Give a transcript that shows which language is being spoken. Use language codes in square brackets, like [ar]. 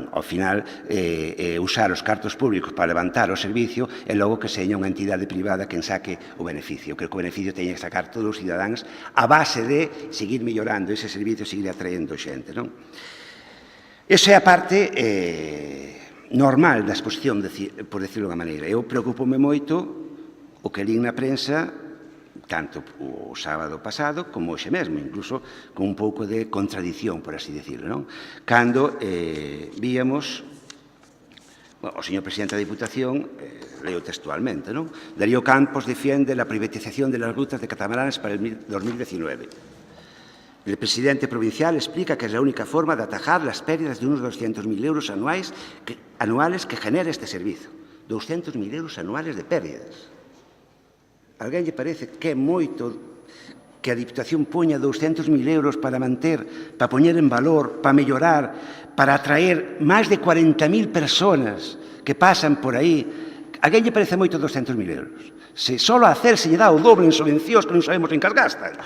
[gl] Ao final, usar os cartos públicos para levantar o servicio e logo que seña unha entidade privada quen saque o beneficio. Creo que o beneficio teñen que sacar todos os cidadáns a base de seguir mellorando ese servicio e seguir atraendo xente. Esa é a parte normal da exposición, por decirlo de unha maneira. Eu preocupo-me moito o que lín na prensa, tanto o sábado pasado como hoxe mesmo, incluso con un pouco de contradición, por así decirlo, cando víamos o señor presidente da Diputación, leo textualmente, [es] Darío Campos defiende la privatización de las rutas de catamaranes para el 2019. El presidente provincial explica que es la única forma de atajar las pérdidas de unos 200.000 euros anuales que genera este servicio. 200.000 euros anuales de pérdidas. [gl] Alguén lle parece que é moito que a Diputación poña 200.000 euros para manter, para poñer en valor, para mellorar, para atraer máis de 40.000 personas que pasan por aí? Alguén lle parece moito 200.000 euros? Se só a hacer se lle dá o doble en subvencións que non sabemos en que as gastan.